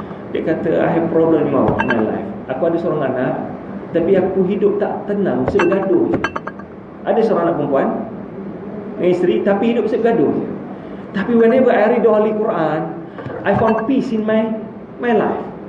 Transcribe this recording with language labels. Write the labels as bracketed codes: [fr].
[ms] Dia kata, [en] I have problem in my life. [ms] Aku ada seorang anak, tapi aku hidup tak tenang, mesti bergaduh je. Ada seorang anak perempuan dengan isteri, tapi hidup mesti bergaduh je. Tapi [en] whenever I read the Holy Quran, I found peace in my life.